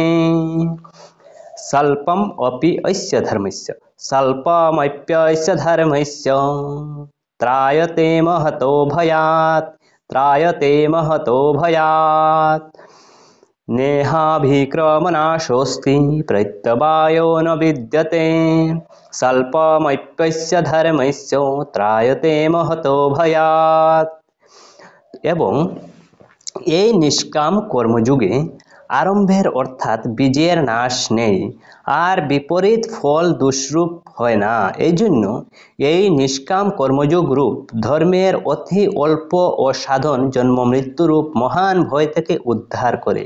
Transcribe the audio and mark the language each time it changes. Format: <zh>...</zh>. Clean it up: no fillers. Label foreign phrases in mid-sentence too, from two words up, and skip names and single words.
<sa>स्वल्पम् अपि अस्य धर्मस्य स्वल्पमप्यस्य धर्मस्य त्रायते महतो भयात् त्रायते महतो भयात् नेहाभिक्रमनाशोऽस्ति प्रत्यवायो न विद्यते স্বল্পমপ্যস্য ধর্মস্য ত্রায়তে মহতো ভয়াৎ।</sa> <bn>এবং এই নিষ্কাম কর্মযুগে আরম্ভের অর্থাৎ বীজের নাশ নেই, আর বিপরীত ফল দুষ্রূপ হয় না। এই জন্য এই নিষ্কাম কর্মযোগ রূপ ধর্মের অতি অল্প ও সাধন জন্ম মৃত্যুরূপ মহান ভয় থেকে উদ্ধার করে।</bn>